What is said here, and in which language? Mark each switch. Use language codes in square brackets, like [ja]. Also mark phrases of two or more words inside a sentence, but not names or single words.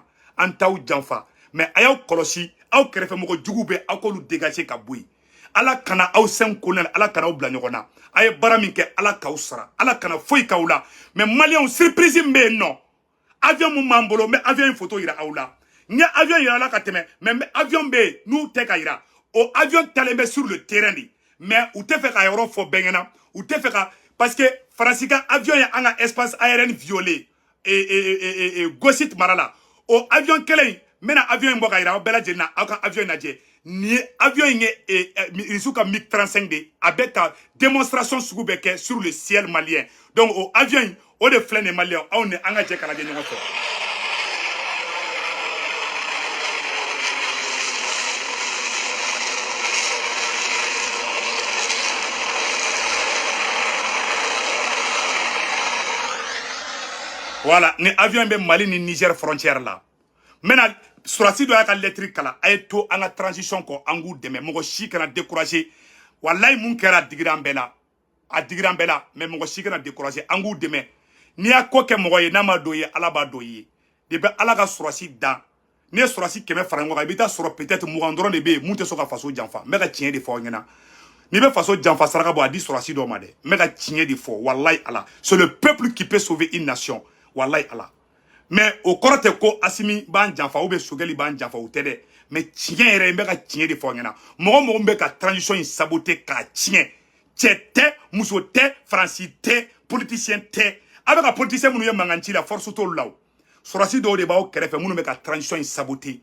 [bm] an t'aw janfa mais a y'aw kɔlɔsi aw kɛrɛfɛmɔgɔ jugu bɛ aw k'olu dégager ka bɔ yen ala kana aw sen kolonɛli ala kana aw bila ɲɔgɔn na a ye baara min kɛ ala k'aw sara ala kana foyi k'aw la mais maliyɛnw surprise min bɛ yen nɔ avion mun b'an bolo n bɛ avion in photo yira aw la n ye avion yira la ka tɛmɛ mais avion bɛ yen n'u tɛ ka yira o avion talen bɛ [fr] sur le terrain de [bm] mais u tɛ fɛ ka yɔrɔ fɔ bɛɛ ɲɛna u tɛ fɛ ka [fr] parce que [bm] Faransi ka avion ye an ka [fr] espace aérien violé [bm] Gossit mara la o avion kelen in n bɛna avion in bɔ ka yira aw bɛɛ lajɛlen na aw ka avion in lajɛ nin ye avion in ye Irisiw ka MiG 35 de a bɛ ka démonstration sugu bɛ kɛ [fr] sur le ciel malien [bm] donc o avion in o de filɛ nin malien aw ni an ka jɛ ka lajɛ ɲɔgɔn fɛ. Voilà, ni avion bɛ Mali ni Niger frontière la. Maintenant, surasi dɔ y'a ka lettre kala, a ye to an ka transition kɔ an k'u dɛmɛ mɔgɔ si kana décourager. Wallahi mun kɛra a digira an bɛɛ la. A digira an bɛɛ la, mais mɔgɔ si kana décourager an k'u dɛmɛ. N'i y'a ko kɛ mɔgɔ ye n'a ma dɔ ye, Ala b'a dɔ ye. De bɛ Ala ka surasi dan. N'i ye surasi 100 fara ɲɔgɔn kan, i bɛ taa sɔrɔ peut-être 20 dɔrɔn de bɛ yen mun tɛ sɔn ka faso janfa. N bɛ ka tiɲɛ de fɔ aw ɲɛna. N'i bɛ faso janfa saraka bɔ a di surasi dɔ ma dɛ. N bɛ ka tiɲɛ de fɔ, wallahi Ala. [fr] C'est le peuple qui peut sauver une nation. [ar] والله الله. [fr] Mais au [bm] kɔrɔ tɛ ko Asimi b'an janfa [fr] ou bien [bm] Choguel b'an janfa o tɛ dɛ. Mais tiɲɛ yɛrɛ n bɛ ka tiɲɛ de fɔ ɲɛna. Mɔgɔ mɔgɔ bɛ ka transition in saboter k'a tiɲɛ. Cɛ tɛ, muso tɛ, Faransi tɛ, politicien tɛ. A bɛ ka politicien minnu ye mankan ci [fr] la force [bm] t'olu la o. Sɔrɔsi dɔw de b'aw kɛrɛfɛ minnu bɛ ka transition in saboter.